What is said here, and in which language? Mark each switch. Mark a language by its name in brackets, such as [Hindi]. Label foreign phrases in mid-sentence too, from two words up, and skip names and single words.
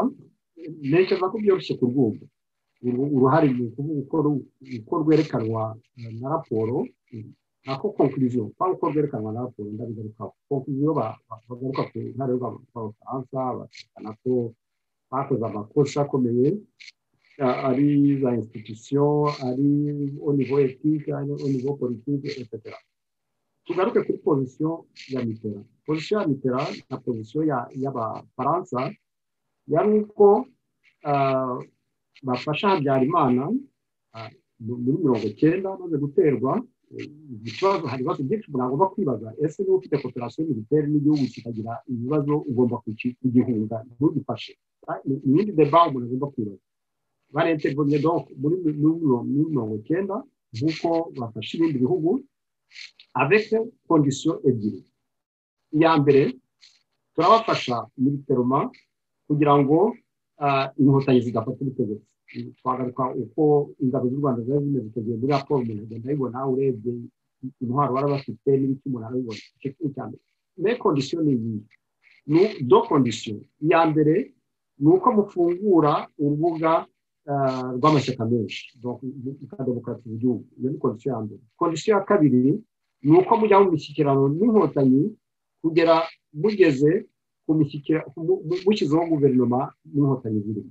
[Kinyarwanda] Ntekereza ko byoroshye kurwumva uruhare uko rwerekanwa na raporo, nako conclusion uko rwerekanwa na raporo ndabigarukaho. Conclusion bagaruka ku ruhare rw'Abafaransa, bakerekana ko bakoze amakosa akomeye ari za institution, ari [French] au niveau éthique, [Kinyarwanda] ari [French] au niveau politique, [Kinyarwanda] etc. Tugaruke kuri position ya Mitterrand. Position ya Mitterrand na position y'Abafaransa yari uko bafasha Habyarimana muri 1990 maze guterwa ikibazo. Hari ibibazo byinshi umuntu agomba kwibaza, ese niba ufite [French] cooperation militaire [Kinyarwanda] n'igihugu kikagira ibibazo ugomba kugihunga ntugifashe? N'indi débat umuntu agomba kwibaza. Barintervenye donc muri 1990 nk'uko bafashe ibindi bihugu [French] avec condition [Kinyarwanda] ebyiri. Iya mbere, turabafasha militairement kugira ngo inkotanyi zidafata ubutegetsi. Twagaruka uko ingabo z'u Rwanda zari zimeze icyo gihe muri raporo umuntu agenda ayibona, urebye intwaro bari bafite n'ibiki umuntu arabibona. Icyo kintu cya mbere. [French] Mais condition [Kinyarwanda] ni iyi, [French] do condition. [Kinyarwanda] Iya mbere ni uko mufungura urubuga rw'amashyaka menshi, donc demokarasi z'igihugu. Iyo ni condition ya mbere. Condition ya kabiri ni uko mujya mu mishyikirano n'inkotanyi kugera mugeze ku mishyikirano mushyizeho guverinoma n'inkotanyi zirimo.